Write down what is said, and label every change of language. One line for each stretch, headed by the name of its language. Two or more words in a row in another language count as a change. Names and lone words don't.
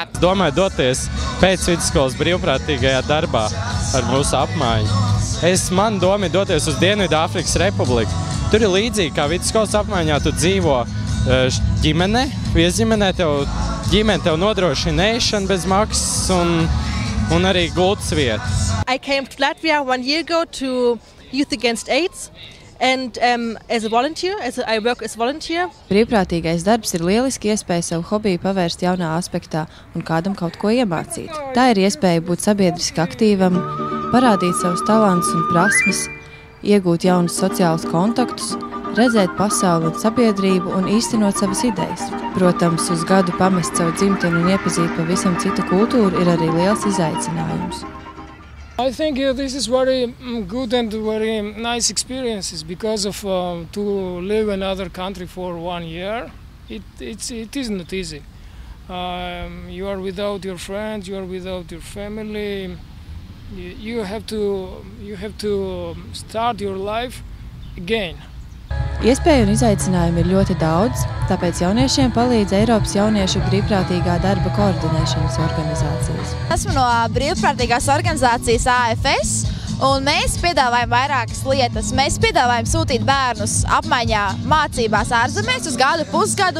Latvian: Es domāju doties pēc vidusskolas brīvprātīgajā darbā ar mūsu apmaiņu. Man doma ir doties uz Dienvidāfrikas Republiku. Tur ir līdzīgi kā vidusskolas apmaiņā, tu dzīvo ģimene, viesģimenē, ģimene tev nodrošina ēšanu bez maksas un arī gultas vietu.
English: I came to Latvia 1 year ago to Youth Against AIDS and as a volunteer, I work as volunteer.
Latvian: Brīvprātīgais darbs ir lieliski iespēja savu hobiju pavērst jaunā aspektā un kādam kaut ko iemācīt. Tā ir iespēja būt sabiedriski aktīvam, parādīt savus talantus un prasmes, iegūt jaunus sociālus kontaktus, redzēt pasauli un sabiedrību un īstenot savas idejas. Protams, uz gadu pamest savu dzimteni un iepazīt pavisam citu kultūru ir arī liels izaicinājums.
English: I think this is very good and very nice experiences because of to live in another country for 1 year. It is not easy. You are without your friends, you are without your family. You have to start your life again.
Latvian: Iespēju un izaicinājumu ir ļoti daudz, tāpēc jauniešiem palīdz Eiropas jauniešu brīvprātīgā darba koordinēšanas organizācijas. Esmu no brīvprātīgās organizācijas AFS, un mēs piedāvājam vairākas lietas. Mēs piedāvājam sūtīt bērnus apmaiņā mācībās ārzemēs uz gadu, pusgadu.